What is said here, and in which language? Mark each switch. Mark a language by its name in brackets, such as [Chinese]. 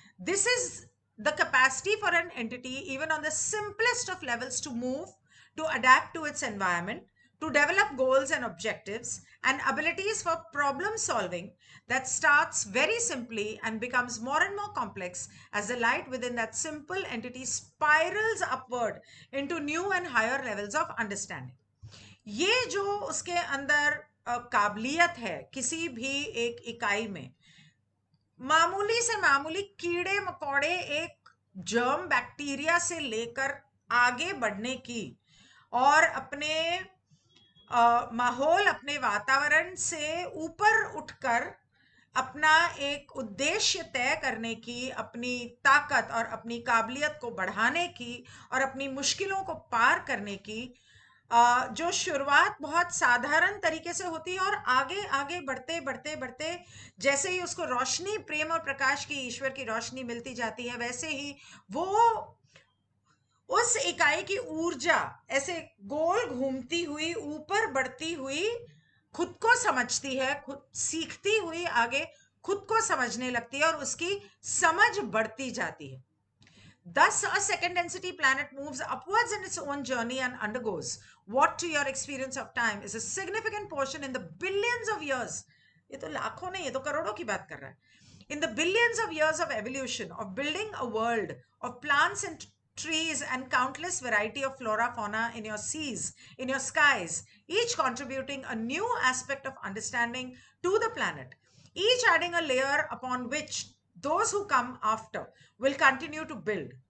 [English] This is the capacity for an entity even on the simplest of levels to move, to adapt to its environment, to develop goals and objectives and abilities for problem solving that starts very simply and becomes more and more complex as the light within that simple entity spirals upward into new and higher levels of understanding. [Hindi] ये जो उसके अंदर काबिलियत है किसी भी एक इकाई में, मामूली से मामूली कीड़े मकोड़े, एक जर्म बैक्टीरिया से लेकर आगे बढ़ने की, और अपने माहौल, अपने वातावरण से ऊपर उठकर अपना एक उद्देश्य तय करने की, अपनी ताकत और अपनी काबिलियत को बढ़ाने की, और अपनी मुश्किलों को पार करने की, जो शुरुआत बहुत साधारण तरीके से होती है, और आगे आगे बढ़ते बढ़ते बढ़ते जैसे ही उसको रोशनी, प्रेम और प्रकाश की, ईश्वर की रोशनी मिलती जाती है, वैसे ही वो उस इकाई की ऊर्जा ऐसे गोल घूमती हुई, ऊपर बढ़ती हुई, खुद को समझती है, खुद सीखती हुई आगे खुद को समझने लगती है, और उसकी समझ बढ़ती जाती है. [English] Thus, a second density planet moves upwards in its own journey and undergoes what, to your experience of time, is a significant portion in the billions of years. [Hindi] ये तो लाखों नहीं, ये तो करोड़ों की बात कर रहा है. [English] In the billions of years of evolution, of building a world of plants and trees and countless variety of flora, fauna in your seas, in your skies, each contributing a new aspect of understanding to the planet, each adding a layer upon which those who come after will continue to build,